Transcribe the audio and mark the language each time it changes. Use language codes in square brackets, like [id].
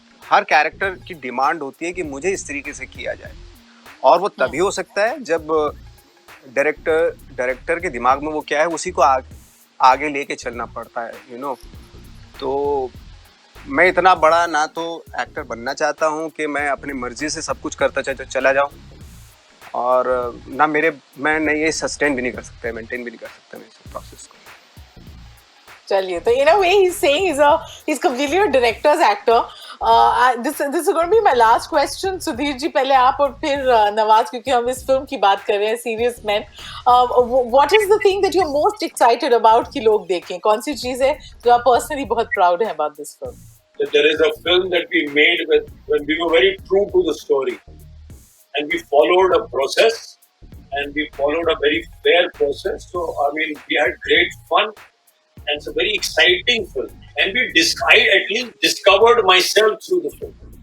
[hi] हर character की demand होती है कि मुझे इस तरीके से किया जाए, और वो तभी हो सकता है जब डायरेक्टर के दिमाग में वो क्या है उसी को आगे लेके चलना पड़ता है, [en] You know. [hi] तो मैं इतना बड़ा ना तो एक्टर बनना चाहता हूँ कि मैं अपनी मर्जी से सब कुछ करता चला जाऊँ, और ना मैं नहीं ये सस्टेन भी नहीं कर सकता, मेंटेन भी नहीं कर सकता मैं इस प्रोसेस को। चलिए, तो [en] in a way he's saying he's completely a director's actor. This is going to be my last question. [hi] Sudhir ji, पहले आप और फिर नवाज, क्योंकि हम इस फिल्म की बात कर रहे हैं, Serious Men. [en] What is the thing that you're most excited about [hi] कि लोग देखें? कौन सी चीज है जो आप personally बहुत proud हैं [en] about this film? There is a film that we made when we were very true to the story, and we followed a process, and we followed a very fair process. So I mean, we had great fun. And it's a very exciting film. And I at least discovered myself through the film.